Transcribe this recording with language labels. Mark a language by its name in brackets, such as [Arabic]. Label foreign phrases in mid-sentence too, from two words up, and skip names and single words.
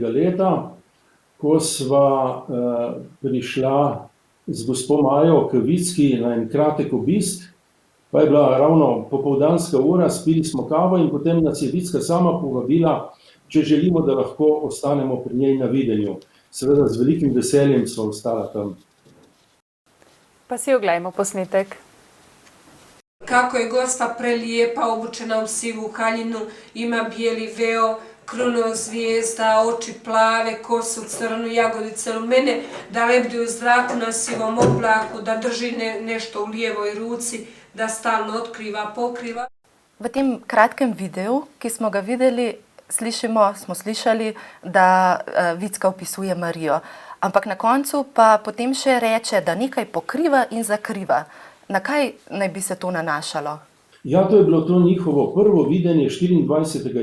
[Slovenian] leta, ko sva prišla z gospo Majo k Vicki na en kratek obisk, pa je bila ravno popoldanska ura, spili smo kavo in potem nas je Vicka sama povabila, če želimo, da lahko ostanemo pri njej na videnju. Seveda z velikim veseljem sva ostala tam. Pa si oglejmo posnetek. [Croatian] Kako je gospa prelijepa, obučena u sivu haljinu, ima bijeli veo, kruno zvijezda, oči plave, kosu crnu, jagodice lumene, da lebdi u zraku na sivom oblaku, da drži nešto u lijevoj ruci, da stalno otkriva, pokriva. [Slovenian] V tem kratkem videu, ki smo ga videli, smo slišali, da Vicka opisuje Marijo. Ampak na koncu pa potem še reče, da nekaj pokriva in zakriva. Na kaj naj bi se to nanašalo? Ja, to je bilo to njihovo prvo videnje 24.